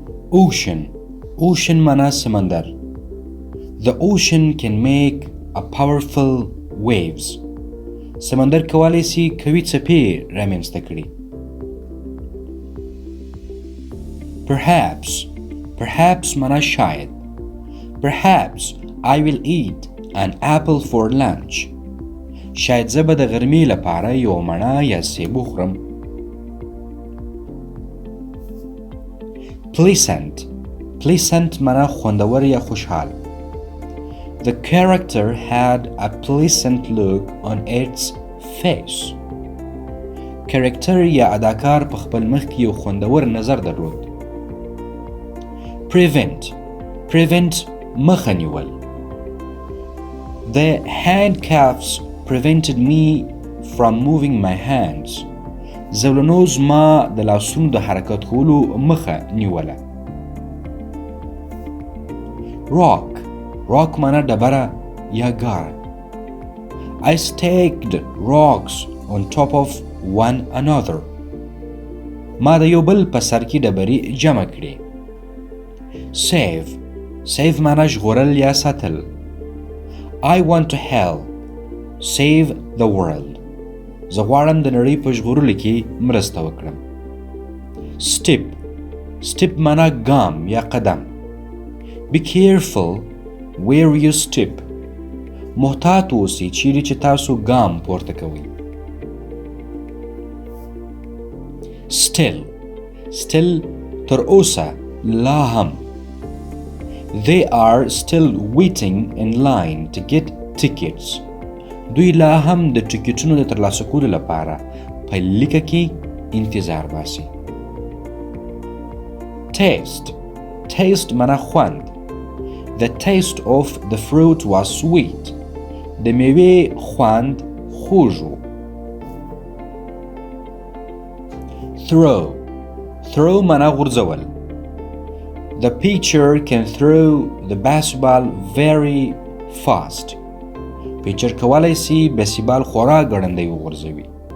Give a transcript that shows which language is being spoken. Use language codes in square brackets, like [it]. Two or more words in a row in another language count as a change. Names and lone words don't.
[ps] ocean معنا سمندر. [en] The ocean can make a powerful waves. [ps] سمندر کولی سي قوي څپې رامنځته کړي. Perhaps معنا شاید. [en] Perhaps I will eat an apple for lunch. [ps] شاید زه به د غرمې لپاره یو مڼه یا سیب وخورم. Pleasant معنا خوندور یا خوشحال. [en] The character had a pleasant look on its face. [ps] کرکټر یا اداکار په خپل مخ کې یو خوندور نظر درلود. Prevent مخه نیول. [en] The handcuffs prevented me from moving my hands. [ps] زولنو زما د لاسونو د حرکت کولو مخه نیوله. Rock معنا ډبره یا غار. [en] I staked rocks on top of one another. [ps] ما د یو بل په سر کې ډبرې جمع کړې. Save معنا ژغورل یا ساتل. [en] I want to help save the world. [ps] زه غواړم د نړۍ په ژغورلو کې مرسته وکړم. Step معنا ګام یا قدم. [en] Be careful where you step. [ps] محتاط اوسئ چیرې چې تاسو ګام پورته کوئ. Still تر اوسه لا هم. [en] They are still waiting in line to get tickets. [ps] دوی لا هم د ټکټونو د ترلاسه کولو لپاره په لیکه کې انتظار باسي. Taste معنا خوند. [en] The taste of the fruit was sweet. [ps] د میوې خوند خوږ و. Throw معنا غورځول. [en] The pitcher can throw the basketball very fast. [ps] پیچر کولی سي بسکټبال خورا ګړندی وغورځوي.